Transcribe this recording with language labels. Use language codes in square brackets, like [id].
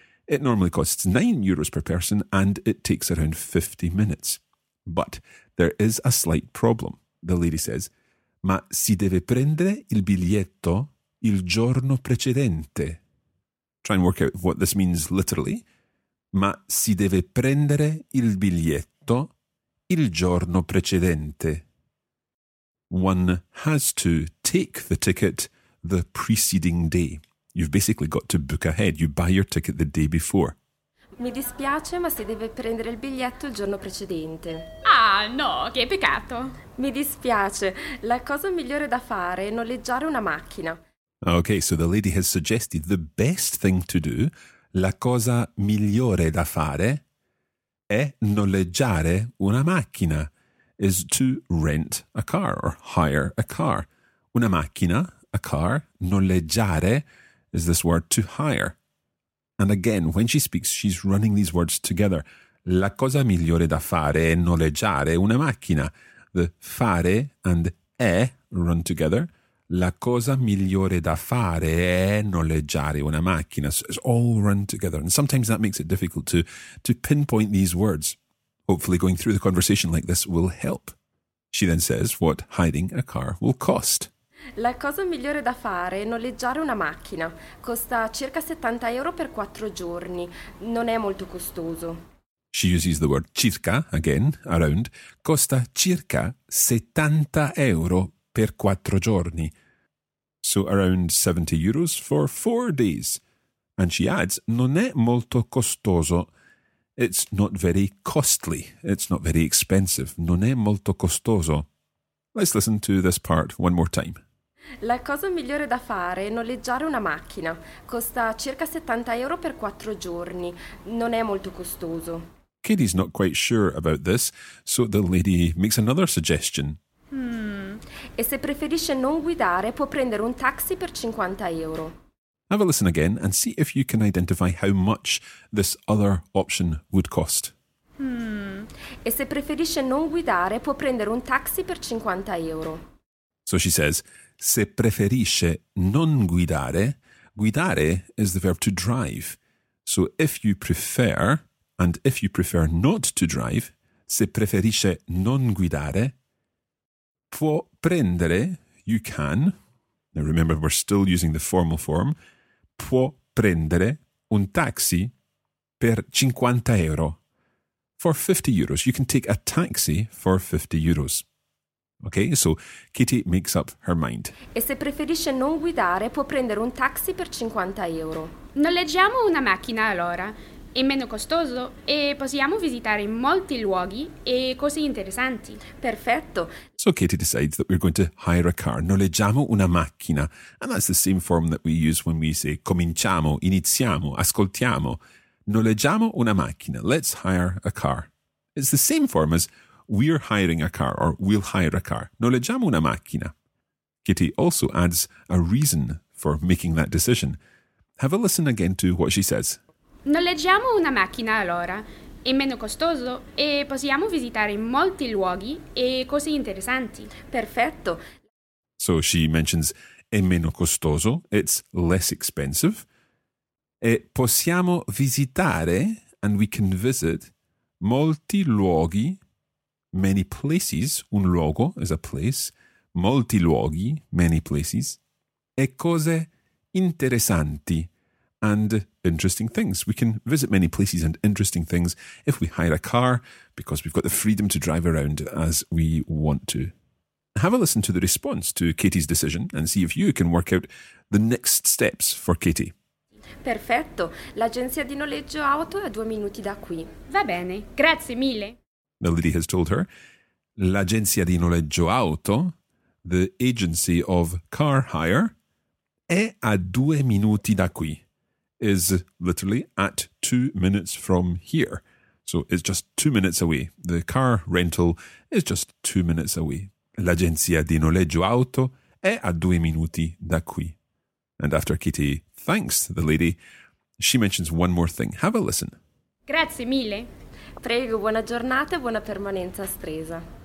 [en] It normally costs 9 euros per person and it takes around 50 minutes. But there is a slight problem. The lady says, [it] ma si deve prendere il biglietto il giorno precedente. [en] Try and work out what this means literally. [it] Ma si deve prendere il biglietto il giorno precedente. [en] One has to take the ticket the preceding day. You've basically got to book ahead. You buy your ticket the day before. [it] Mi dispiace, ma si deve prendere il biglietto il giorno precedente. Ah, no, che peccato. Mi dispiace. La cosa migliore da fare è noleggiare una macchina. [en] Okay, so the lady has suggested the best thing to do, [it] la cosa migliore da fare, è noleggiare una macchina, [en] is to rent a car or hire a car. [it] Una macchina, [en] a car, [it] noleggiare, [en] is this word to hire. And again, when she speaks, she's running these words together. [it] La cosa migliore da fare è noleggiare una macchina. [en] The fare and è run together. [it] La cosa migliore da fare è noleggiare una macchina. [en] So it's all run together. And sometimes that makes it difficult to pinpoint these words. Hopefully going through the conversation like this will help. She then says what hiring a car will cost. [it] La cosa migliore da fare è noleggiare una macchina. Costa circa 70 euro per 4 giorni. Non è molto costoso. [en] She uses the word circa, again, around. [it] Costa circa 70 euro per 4 giorni. [en] So around 70 euros for 4 days. And she adds, [it] non è molto costoso. [en] It's not very costly. It's not very expensive. [it] Non è molto costoso. [en] Let's listen to this part one more time. [it] La cosa migliore da fare è noleggiare una macchina. Costa circa 70 euro per 4 giorni. Non è molto costoso. [en] Katie's not quite sure about this, so the lady makes another suggestion. [it] E se preferisce non guidare, può prendere un taxi per 50 euro. [en] Have a listen again and see if you can identify how much this other option would cost. [it] E se preferisce non guidare, può prendere un taxi per 50 euro. [en] So she says, [it] se preferisce non guidare, [en] guidare is the verb to drive. So if you prefer, and if you prefer not to drive, [it] se preferisce non guidare, può prendere, [en] you can. Now remember, we're still using the formal form. [it] Può prendere un taxi per 50 euro. [en] For 50 euros, you can take a taxi for 50 euros. Okay, so Katie makes up her mind. [it] E se preferisce non guidare, può prendere un taxi per 50 euro. Noleggiamo una macchina allora. È meno costoso e possiamo visitare molti luoghi e cose interessanti. Perfetto. [en] So Katie decides that we're going to hire a car. [it] Noleggiamo una macchina. [en] And that's the same form that we use when we say cominciamo, iniziamo, ascoltiamo. [it] Noleggiamo una macchina. [en] Let's hire a car. It's the same form as we're hiring a car or we'll hire a car. [it] Noleggiamo una macchina. [en] Katie also adds a reason for making that decision. Have a listen again to what she says. [it] Noleggiamo una macchina allora. È meno costoso e possiamo visitare molti luoghi e cose interessanti. Perfetto. [en] So she mentions [it] è meno costoso. [en] It's less expensive. [it] E possiamo visitare, [en] and we can visit, [it] molti luoghi. [en] Many places, [it] un luogo [en] is a place, [it] molti luoghi, [en] many places, [it] e cose interessanti, [en] and interesting things. We can visit many places and interesting things if we hire a car, because we've got the freedom to drive around as we want to. have a listen to the response to Katie's decision and see if you can work out the next steps for Katie. [it] Perfetto. L'agenzia di noleggio auto è a 2 minuti da qui. Va bene. Grazie mille. [en] Melody has told her, [it] l'agenzia di noleggio auto, [en] the agency of car hire, [it] è a 2 minuti da qui, [en] is literally at 2 minutes from here. So it's just 2 minutes away. The car rental is just 2 minutes away. [it] L'agenzia di noleggio auto è a 2 minuti da qui. [en] And after Kitty thanks the lady, she mentions one more thing. Have a listen. [it] Grazie mille. Prego, buona giornata e buona permanenza a Stresa.